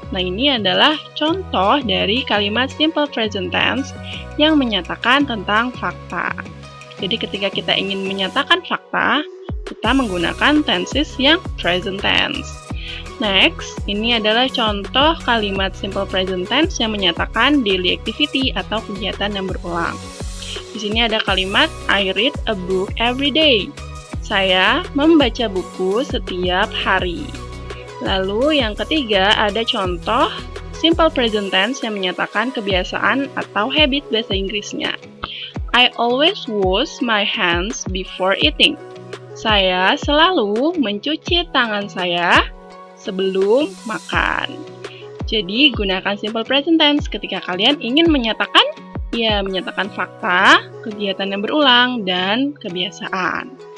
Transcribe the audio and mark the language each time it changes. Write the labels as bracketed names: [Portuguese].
[Indonesian] Nah, ini adalah contoh dari kalimat simple present tense yang menyatakan tentang fakta. Jadi, ketika kita ingin menyatakan fakta, kita menggunakan tenses yang present tense. Next, ini adalah contoh kalimat simple present tense yang menyatakan daily activity atau kegiatan yang berulang. Di sini ada kalimat [English] I read a book every day. [Indonesian] Saya membaca buku setiap hari. Lalu yang ketiga ada contoh simple present tense yang menyatakan kebiasaan atau habit bahasa Inggrisnya. [English] I always wash my hands before eating. [Indonesian] Saya selalu mencuci tangan saya sebelum makan. Jadi, gunakan simple present tense ketika kalian ingin menyatakan fakta, kegiatan yang berulang, dan kebiasaan.